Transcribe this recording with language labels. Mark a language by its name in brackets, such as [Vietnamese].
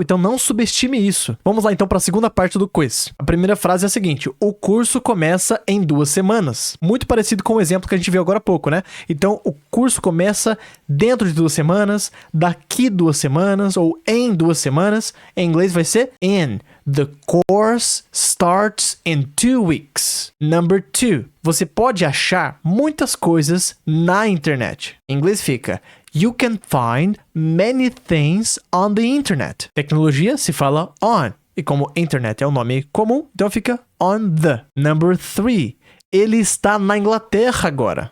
[Portuguese] Então, não subestime isso. Vamos lá, então, para a segunda parte do quiz. A primeira frase é a seguinte: o curso começa em 2 semanas. Muito parecido com o exemplo que a gente viu agora há pouco, né? Então, o curso começa dentro de 2 semanas, daqui 2 semanas ou em 2 semanas. Em inglês vai ser in. [English] The course starts in 2 weeks. Number 2. [Portuguese] Você pode achar muitas coisas na internet. Em inglês fica [English] You can find many things on the internet. [Portuguese] Tecnologia se fala on. E como internet é um nome comum, então fica [English] on the. Number 3. [Portuguese] Ele está na Inglaterra agora.